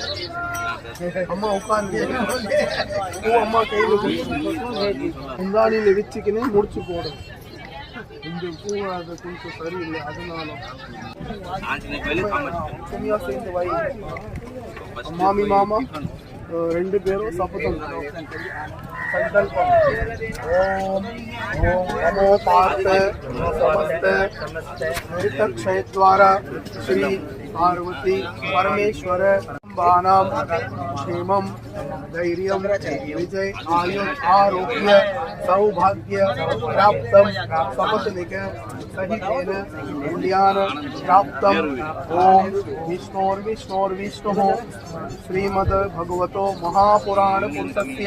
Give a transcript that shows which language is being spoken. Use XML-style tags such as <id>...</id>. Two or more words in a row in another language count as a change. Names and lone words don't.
<ta>அம்மா உட்காந்து பூ அம்மா கையில முந்தானியில வச்சுக்கின்னு முடிச்சு போடும். இந்த பூ அது கொஞ்சம் சரியில்லை, அதனால சேர்ந்து வை. மாமி மாமா ரெண்டு பேரும் சபதம்</ta> <sa>संकल्पम ओम ओम नमो पार्थ समस्त मृतक्षय द्वारा श्री पार्वती परमेश्वर बाणाम क्षेमम धैर्यम विजय आयु आरोग्य सौभाग्य प्राप्तम सपत्निक सहितेन कल्याण प्राप्तम ओम विष्णोर्विष्णोर्विष्णुः श्रीमद् भगवतो महापुराण पुरुषस्य</sa>